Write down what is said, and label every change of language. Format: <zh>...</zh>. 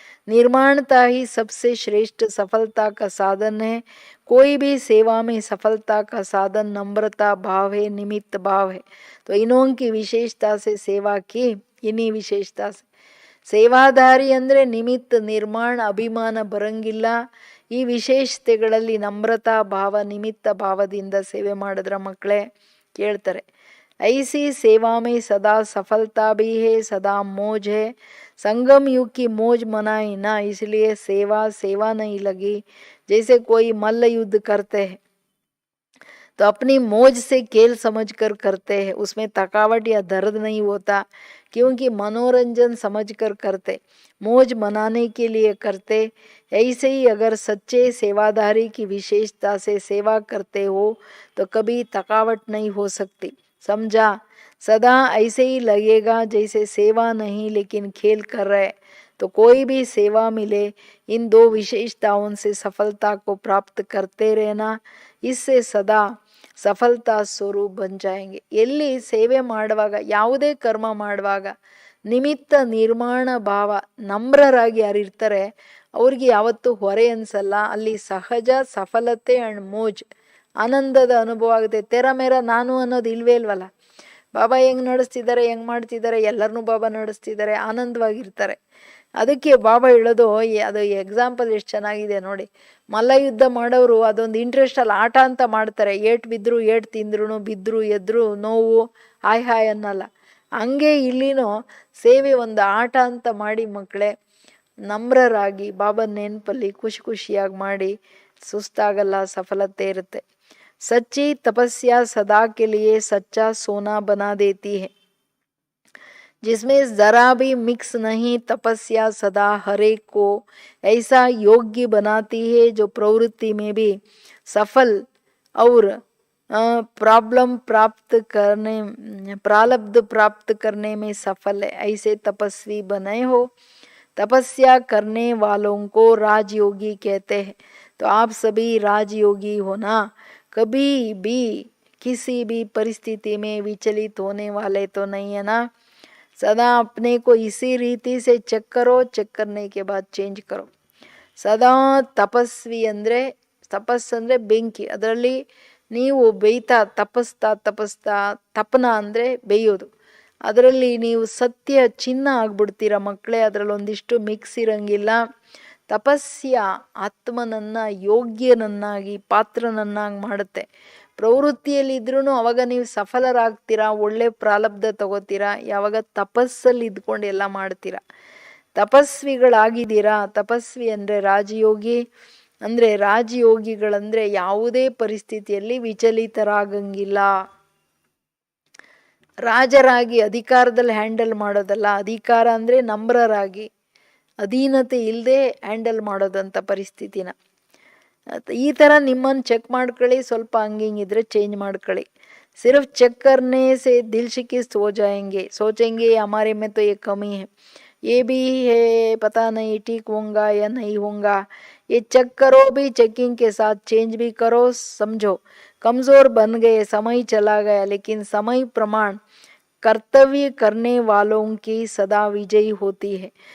<hi>निर्माणता ही सबसे श्रेष्ठ सफलता का साधन है. कोई भी सेवा में सफलता का साधन नम्रता भाव है, निमित्त भाव है. तो इन्हों की विशेषता से सेवा की, इन्हीं विशेषता से</hi> <kn>ಸೇವಾದಾರಿ ಅಂದರೆ ನಿಮಿತ್ತ, ನಿರ್ಮಾಣ, ಅಭಿಮಾನ ಬರಂಗಿಲ್ಲ. ಈ ವಿಶೇಷತೆಗಳಲ್ಲಿ ನಮ್ರತಾ ಭಾವ, ನಿಮಿತ್ತ ಭಾವದಿಂದ ಸೇವೆ ಮಾಡಿದ್ರ ಮಕ್ಕಳೇ ಕೇಳ್ತಾರೆ.</kn> <hi>ऐसी सेवा में सदा सफलता भी है, सदा मौज है. संगम युग की मौज मनाई ना, इसलिए सेवा नहीं लगी. जैसे कोई मल्ल युद्ध करते हैं तो अपनी मौज से खेल समझकर करते हैं, उसमें थकावट या दर्द नहीं होता, क्योंकि मनोरंजन समझकर करते, मौज मनाने के लिए करते. ऐसे ही अगर सच्चे सेवादारी की विशेषता से सेवा करते हो तो कभी थकावट नहीं हो सकती. समझा? सदा ऐसे ही लगेगा जैसे सेवा नहीं लेकिन खेल कर रहे. तो कोई भी सेवा मिले, इन दो विशेषताओं से सफलता को प्राप्त करते रहना, इससे सदा ಸಫಲತಾ ಸ್ವರೂಪ ಬನ್ ಜಾಯಂಗೆ.</hi> <kn>ಎಲ್ಲಿ ಸೇವೆ ಮಾಡುವಾಗ, ಯಾವುದೇ ಕರ್ಮ ಮಾಡುವಾಗ ನಿಮಿತ್ತ ನಿರ್ಮಾಣ ಭಾವ, ನಮ್ರರಾಗಿ ಯಾರಿರ್ತಾರೆ ಅವ್ರಿಗೆ ಯಾವತ್ತೂ ಹೊರೆ ಅನ್ಸಲ್ಲ. ಅಲ್ಲಿ ಸಹಜ ಸಫಲತೆ ಅಂಡ್ ಮೋಜ್, ಆನಂದದ ಅನುಭವ ಆಗುತ್ತೆ. ತೆರ ಮೇರ ನಾನು ಅನ್ನೋದು ಇಲ್ವೇ ಇಲ್ವಲ್ಲ. ಬಾಬಾ ಹೆಂಗೆ ನಡೆಸ್ತಿದ್ದಾರೆ, ಹೆಂಗೆ ಮಾಡ್ತಿದ್ದಾರೆ, ಎಲ್ಲರನ್ನೂ ಬಾಬಾ ನಡೆಸ್ತಿದ್ದಾರೆ, ಆನಂದವಾಗಿರ್ತಾರೆ. ಅದಕ್ಕೆ ಬಾಬಾ ಹೇಳೋದು, ಅದು ಎಕ್ಸಾಂಪಲ್ ಎಷ್ಟು ಚೆನ್ನಾಗಿದೆ ನೋಡಿ. ಮಲ್ಲ ಯುದ್ಧ ಮಾಡೋರು ಅದೊಂದು ಇಂಟ್ರೆಸ್ಟಲ್ಲಿ ಆಟ ಅಂತ ಮಾಡ್ತಾರೆ. ಏಟು ಬಿದ್ದರು, ಏಟು ತಿಂದ್ರು, ಬಿದ್ದರು ಎದ್ರು, ನೋವು ಹಾಯ್ ಹಾಯ್ ಅನ್ನಲ್ಲ. ಹಂಗೆ ಇಲ್ಲಿನೂ ಸೇವೆ ಒಂದು ಆಟ ಅಂತ ಮಾಡಿ ಮಕ್ಕಳೇ ನಮ್ರರಾಗಿ ಬಾಬನ ನೆನಪಲ್ಲಿ ಖುಷಿ ಖುಷಿಯಾಗಿ ಮಾಡಿ, ಸುಸ್ತಾಗಲ್ಲ, ಸಫಲತೆ ಇರುತ್ತೆ.</kn> <hi>सच्ची तपस्या सदा के लिए सच्चा सोना बना देती है, जिसमें जरा भी मिक्स नहीं. तपस्या सदा हर एक को ऐसा योग्य बनाती है जो प्रवृत्ति में भी सफल और प्रारब्ध प्राप्त करने में सफल है. ऐसे तपस्वी बने हो. तपस्या करने वालों को राजयोगी कहते हैं. तो आप सभी राजयोगी होना, कभी भी किसी भी परिस्थिति में विचलित होने वाले तो नहीं है ना. सदा अपने को इसी रीति से चेक करो, चेक करने के बाद चेंज करो.</hi> <kn>सदा ತಪಸ್ವಿ ಅಂದರೆ, ತಪಸ್ಸು ಅಂದರೆ ಬೆಂಕಿ, ಅದರಲ್ಲಿ ನೀವು ಬೇಯ್ತಾ ತಪಸ್ತಾ ತಪನ ಅಂದರೆ ಬೇಯೋದು, ಅದರಲ್ಲಿ ನೀವು ಸತ್ಯ ಚಿನ್ನ ಆಗ್ಬಿಡ್ತೀರ ಮಕ್ಕಳೇ. ಅದರಲ್ಲಿ ಒಂದಿಷ್ಟು ಮಿಕ್ಸ್ ಇರಂಗಿಲ್ಲ. ತಪಸ್ಯ ಆತ್ಮನನ್ನು ಯೋಗ್ಯನನ್ನಾಗಿ, ಪಾತ್ರನನ್ನಾಗಿ ಮಾಡುತ್ತೆ. ಪ್ರವೃತ್ತಿಯಲ್ಲಿದ್ರೂ ಅವಾಗ ನೀವು ಸಫಲರಾಗ್ತೀರಾ, ಒಳ್ಳೆ ಪ್ರಾರಬ್ಧ ತಗೋತೀರಾ. ಯಾವಾಗ ತಪಸ್ಸಲ್ಲಿ ಇದ್ಕೊಂಡು ಎಲ್ಲ ಮಾಡ್ತೀರಾ, ತಪಸ್ವಿಗಳಾಗಿದ್ದೀರಾ. ತಪಸ್ವಿ ಅಂದರೆ ರಾಜಯೋಗಿ. ಅಂದರೆ ರಾಜಯೋಗಿಗಳಂದರೆ ಯಾವುದೇ ಪರಿಸ್ಥಿತಿಯಲ್ಲಿ ವಿಚಲಿತರಾಗಂಗಿಲ್ಲ. ರಾಜರಾಗಿ ಅಧಿಕಾರದಲ್ಲಿ ಹ್ಯಾಂಡಲ್ ಮಾಡೋದಲ್ಲ. ಅಧಿಕಾರ ಅಂದರೆ ನಮ್ರರಾಗಿ, ಅಧೀನತೆ ಇಲ್ಲದೆ ಹ್ಯಾಂಡಲ್ ಮಾಡೋದಂಥ ಪರಿಸ್ಥಿತಿನ. ಈ ಥರ ನಿಮ್ಮನ್ನು ಚೆಕ್ ಮಾಡ್ಕೊಳ್ಳಿ. ಸ್ವಲ್ಪ ಹಂಗಿಂಗಿದ್ರೆ ಚೇಂಜ್ ಮಾಡ್ಕೊಳ್ಳಿ.</kn> <hi>सिर्फ चेक करने से दिल शिकस्त हो जाएंगे, सोचेंगे हमारे में तो ये कमी है. ये भी है पता नहीं ठीक होगा या नहीं होगा, ये चेक करो भी, चेकिंग के साथ चेंज भी करो। समझो कमजोर बन गए, समय चला गया, लेकिन समय प्रमाण कर्तव्य करने वालों की सदा विजयी होती है।</hi>